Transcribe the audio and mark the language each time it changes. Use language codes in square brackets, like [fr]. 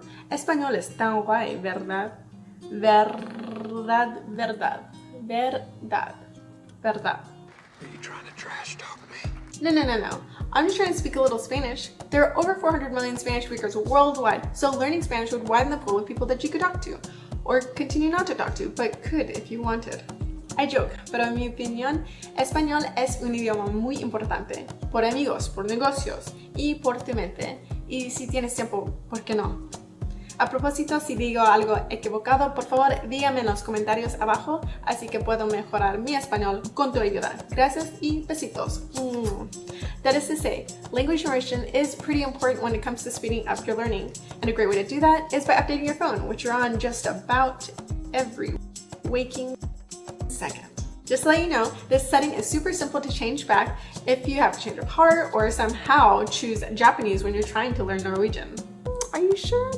[es] Español es tan guay, ¿verdad? Verdad, verdad, verdad, verdad. [en] Are you trying to trash talk me? No. I'm just trying to speak a little Spanish. There are over 400 million Spanish speakers worldwide, so learning Spanish would widen the pool of people that you could talk to. Or continue not to talk to, but could if you wanted. I joke, [es] pero en mi opinión, español es un idioma muy importante. Por amigos, por negocios, y por tu mente. Y si tienes tiempo, ¿por qué no? A propósito, si digo algo equivocado, por favor dígame en los comentarios abajo, así que puedo mejorar mi español con tu ayuda. Gracias y besitos. [en] That is to say, language immersion is pretty important when it comes to speeding up your learning, and a great way to do that is by updating your phone, which you're on just about every waking second. Just to let you know, this setting is super simple to change back if you have a change of heart or somehow choose Japanese when you're trying to learn Norwegian. Are you sure?